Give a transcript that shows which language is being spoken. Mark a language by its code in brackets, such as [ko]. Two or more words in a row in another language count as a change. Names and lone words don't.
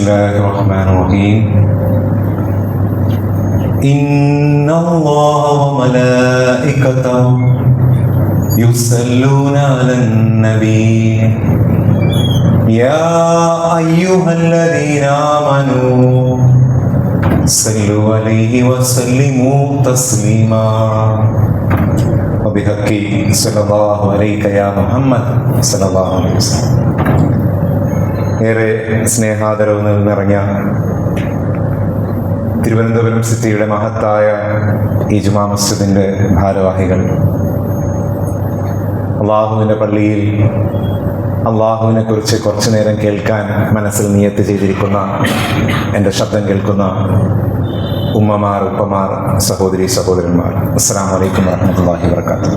[ar] الله الرحمن الرحيم إن الله وملائكته يصلون على النبي يا أيها الذين آمنوا صلوا عليه وسلموا تسليما وبحق صلى الله عليك يا محمد صلى الله عليه وسلم. [ml] ഏറെ സ്നേഹാദരവ് നിറഞ്ഞ തിരുവനന്തപുരം സിറ്റിയുടെ മഹത്തായ ഈ ജുമാ മസ്ജിദിൻ്റെ ഭാരവാഹികൾ, അള്ളാഹുവിൻ്റെ പള്ളിയിൽ അള്ളാഹുവിനെ കുറിച്ച് കുറച്ചു നേരം കേൾക്കാൻ മനസ്സിൽ നിയത്ത് ചെയ്തിരിക്കുന്ന എൻ്റെ ശബ്ദം കേൾക്കുന്ന ഉമ്മമാർ, ഉപ്പമാർ, സഹോദരി സഹോദരന്മാർ, [ar] السلام عليكم ورحمة الله وبركاته.